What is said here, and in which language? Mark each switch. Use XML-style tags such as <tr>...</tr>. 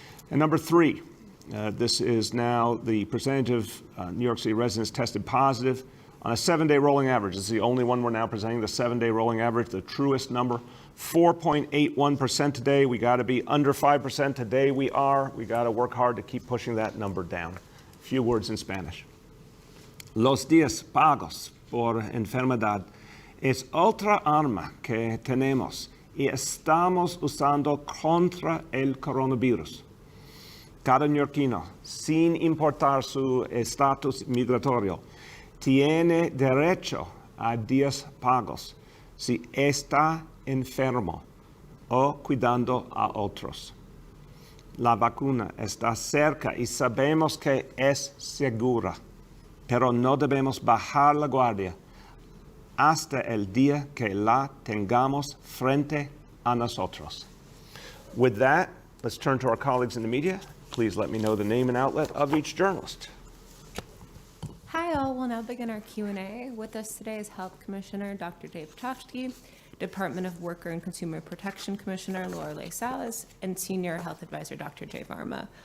<en>And number three, this is now the percentage of New York City residents tested positive on a 7-day rolling average. This is the only one we're now presenting, the 7-day rolling average, the truest number, 4.81% today. We got to be under 5% today. We got to work hard to keep pushing that number down. A few words in Spanish.</en> <es>Los días pagos por enfermedad es otra arma que tenemos y estamos usando contra el coronavirus. Cada neoyorquino, sin importar su estatus migratorio, tiene derecho a días pagos si está enfermo o cuidando a otros. La vacuna está cerca y sabemos que es segura, pero no debemos bajar la guardia hasta el día que la tengamos frente a nosotros.</es> <en>With that, let's turn to our colleagues in the media. Please let me know the name and outlet of each journalist. Hi all, we'll now begin our Q&A. With us today is Health Commissioner Dr. Dave Petoshki, Department of Worker and Consumer Protection Commissioner Lorelei Salas, and Senior Health Advisor Dr. Jay Varma.</en>